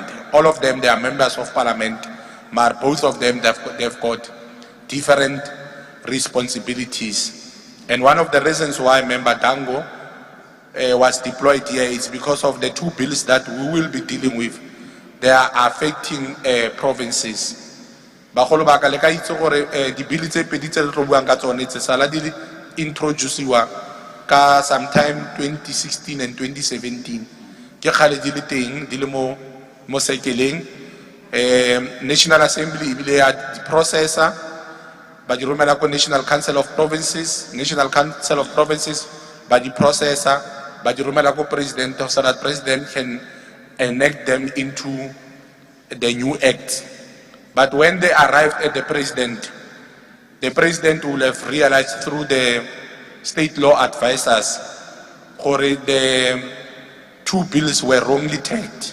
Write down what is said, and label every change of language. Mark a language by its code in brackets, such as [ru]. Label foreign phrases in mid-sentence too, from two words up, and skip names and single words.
[en] All of them, they are members of parliament, but both of them, they've got different responsibilities. And one of the reasons why Member Dango was deployed here is because of the two bills that we will be dealing with. They are affecting provinces. [tn] Bagolo ba ka le ka itse gore di bill tse pedi tse re tlo buang ka tsone tse sala di introduciwa ka [en] sometime 2016 and 2017 [tn] ke khale di le teng di le mo sekeleng. National Assembly ibile ya processor ba di romela ko National Council of Provinces ba di processor ba di romela ko president [en] so that president can enact them into the new act. But when they arrived at the president will have realized through the state law advisors that the two bills were wrongly tagged.